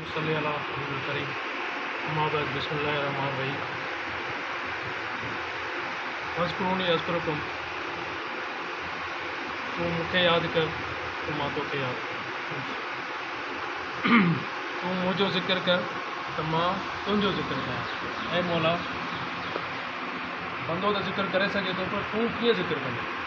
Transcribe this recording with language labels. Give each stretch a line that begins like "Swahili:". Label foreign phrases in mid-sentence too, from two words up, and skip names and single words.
Arabic: صل على نبي كريم أما بعد بسم الله الرحمن الرحيم واذكروني أذكركم
Sindhi: तू मूंखे यादि कर तो मां तोखे यादि कर तू मुंहिंजो ज़िक्र कर तो मां तुंहिंजो ज़िक्र कयां। ऐं मौला बंदो त ज़िक्र करे सघे थो पर तूं कीअं ज़िक्र कंदो?